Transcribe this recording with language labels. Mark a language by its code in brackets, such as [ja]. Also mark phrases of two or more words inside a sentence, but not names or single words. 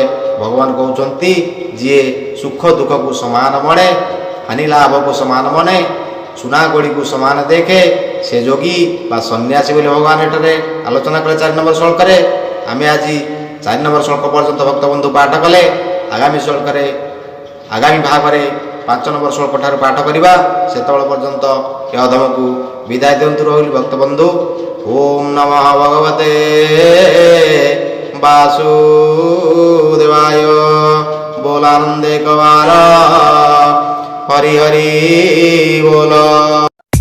[or] ଭଗବାନ କହୁଛନ୍ତି ଯିଏ ସୁଖ ଦୁଃଖକୁ ସମାନ ମଣେ ହାନି ଲାଭକୁ ସମାନ ମନେ ସୁନା ଗୋଡ଼ିକୁ ସମାନ ଦେଖେ ସେ ଯୋଗୀ ବା ସନ୍ନ୍ୟାସୀ ବୋଲି ଭଗବାନ ଏଠାରେ ଆଲୋଚନା କଲେ 4 ନମ୍ବର ଶ୍ଲୋକରେ। ଆମେ ଆଜି 4 ନମ୍ବର ଶ୍ଲୋକ ପର୍ଯ୍ୟନ୍ତ ଭକ୍ତବନ୍ଧୁ ପାଠ କଲେ। ଆଗାମୀ ଶ୍ଲୋକରେ ଆଗାମୀ ଭାଗରେ 5 ନମ୍ବର ଶ୍ଲୋକ ଠାରୁ ପାଠ କରିବା। ସେତେବେଳେ ପର୍ଯ୍ୟନ୍ତ ଏ ଅଧମକୁ ବିଦାୟ ଦିଅନ୍ତୁ ରହିଲି ଭକ୍ତବନ୍ଧୁ। [sa] ଓಂ ନମଃ ଭଗବତେ वासुदेवाय। [hi] बोल आनंद एक बार हरि हरि बोल।